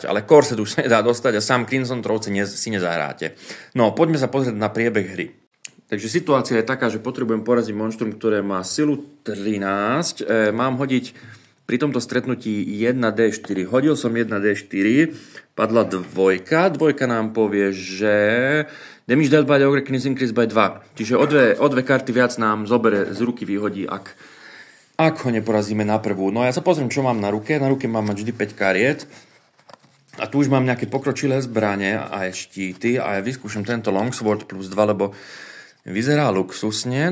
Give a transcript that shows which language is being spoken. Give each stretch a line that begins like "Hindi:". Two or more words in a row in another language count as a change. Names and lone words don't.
Slovak: Ale Corset už sa nedá dostať a sám Crimson Throne si nezahráte. No, poďme sa pozrieť na priebeh hry. Takže situácia je taká, že potrebujem poraziť monštrum, ktoré má silu 13. Mám hodiť pri tomto stretnutí 1D4. Hodil som 1D4, padla 2. Dvojka nám povie, že
English: damage dealt by the ogre is increased by 2.
Slovak: Čiže o dve karty viac nám zobere, z ruky vyhodí, ak ho neporazíme na prvú. No ja sa pozriem, čo mám na ruke. Na ruke mám mať vždy 5 kariet. A tu už mám nejaké pokročilé zbrane a štíty. A ja vyskúšam tento longsword plus 2, lebo vyzerá luxusne.